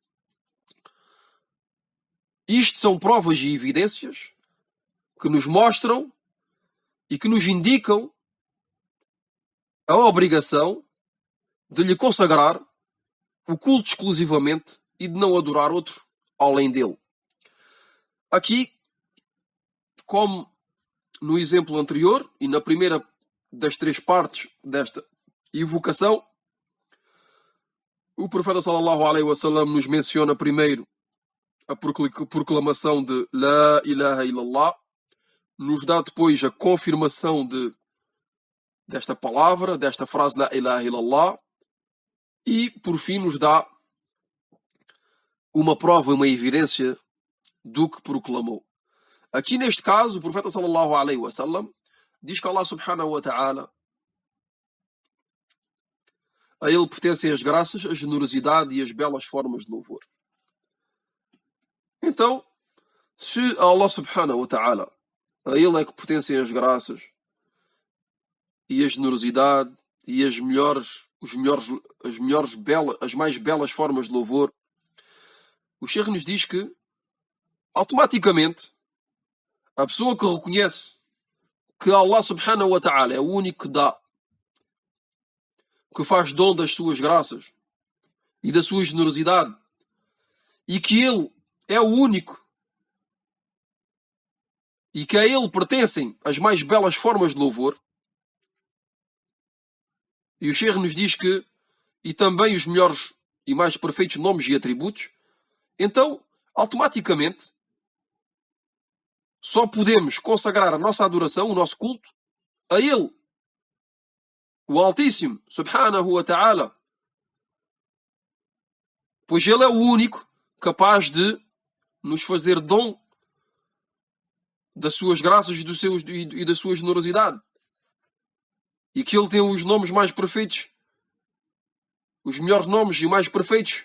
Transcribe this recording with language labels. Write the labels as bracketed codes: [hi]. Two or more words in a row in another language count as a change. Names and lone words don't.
[pt] Isto são provas e evidências que nos mostram e que nos indicam a obrigação de lhe consagrar o culto exclusivamente e de não adorar outro além dele. Aqui, como no exemplo anterior e na primeira das 3 partes desta invocação, o profeta [ar] صلى الله عليه وسلم [pt] nos menciona primeiro a proclamação de [ar] لا إله إلا الله, [pt] nos dá depois a confirmação desta palavra, desta frase [ar] لا إله إلا الله, [pt] e por fim nos dá uma prova, uma evidência do que proclamou. Aqui neste caso, o profeta [ar] صلى الله عليه وسلم [pt] diz que Allah [ar] سبحانه وتعالى, [pt] a ele pertencem as graças, a generosidade e as belas formas de louvor. Então, se a Allah [ar] سبحانه وتعالى, [pt] a ele é que pertencem as graças e a generosidade e as mais belas formas de louvor, o Sheikh nos diz que automaticamente, a pessoa que reconhece que Allah [ar] سبحانه وتعالى [pt] é o único que dá, que faz dom das suas graças e da sua generosidade, e que Ele é o único e que a Ele pertencem as mais belas formas de louvor, e o Sheikh nos diz que e também os melhores e mais perfeitos nomes e atributos, então, automaticamente, só podemos consagrar a nossa adoração, o nosso culto, a Ele, o Altíssimo, [ar] سبحانه وتعالى, [pt] pois Ele é o único capaz de nos fazer dom das suas graças e da sua generosidade. E que Ele tem os nomes mais perfeitos, os melhores nomes e mais perfeitos.